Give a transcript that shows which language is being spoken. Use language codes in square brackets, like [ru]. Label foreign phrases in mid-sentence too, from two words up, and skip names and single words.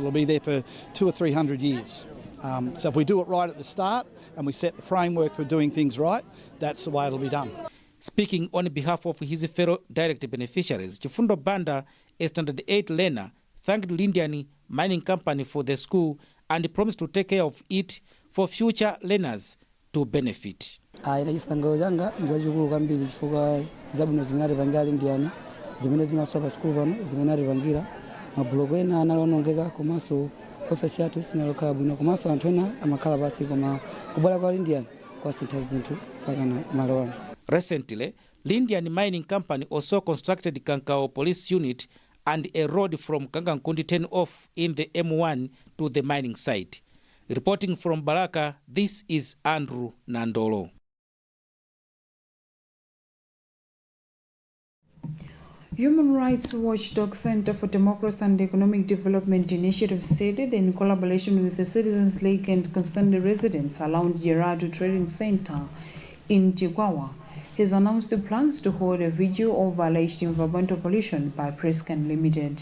[en] It'll be there for 200 or 300 years. So if we do it right at the start and we set the framework for doing things right, that's the way it'll be done. Speaking on behalf of his fellow direct beneficiaries, Chifundo Banda, a Standard 8 learner, thanked Lindian Mining Company for the school and promised to take care of it for future learners to benefit. [ny] zimene zimasopa sikulu pano zimene atipangira mabuloko ena analonongeka komanso ofesi yathu sinalokhala bwino komanso anthu ena amakhala pasi koma kubwera kwa Lindian kwasintha zinthu pakana malo ano. [en] Recently, Lindian Mining Company also constructed Kankao Police Unit and a road from Kangankundi turn-off in the M1 to the mining site. Reporting from Balaka, this is Andrew Nandolo. Human Rights Watchdog Center for Democracy and Economic Development Initiative said it in collaboration with the Citizens League and concerned residents around Gerardo Trading Center in Tigwawa has announced the plans to hold a video of alleged environmental pollution by Prescan Limited.